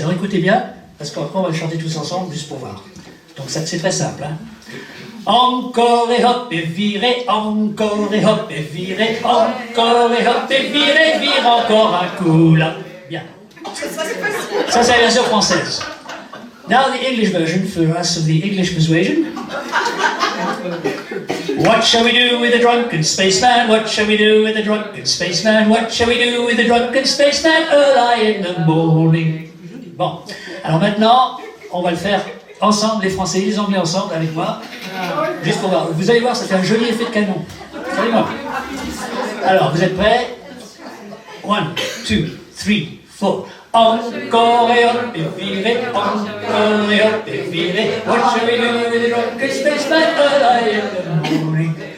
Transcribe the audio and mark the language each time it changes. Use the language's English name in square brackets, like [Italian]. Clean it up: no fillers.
[French] Alors écoutez bien, parce qu'après on va le chanter tous ensemble, juste pour voir. Donc ça, c'est très simple. Hein. Encore et hop et virez, encore et hop et virez, encore et hop et virez, vire encore un coup là. Bien. Ça, c'est la version française. [English] Now the English version for us of the English persuasion. What shall we do with a drunken spaceman? What shall we do with a drunken spaceman? What shall we do with a drunken spaceman early in the morning? [French] Bon, alors maintenant, on va le faire ensemble, les Français et les Anglais ensemble, avec moi. Juste pour voir. Vous allez voir, ça fait un joli effet de canon. Vous allez voir. Alors, vous êtes prêts? 1, 2, 3, 4. Encore et hop et virez, encore et hop et virez. [English] What shall we do with a drunken spaceman early in the morning?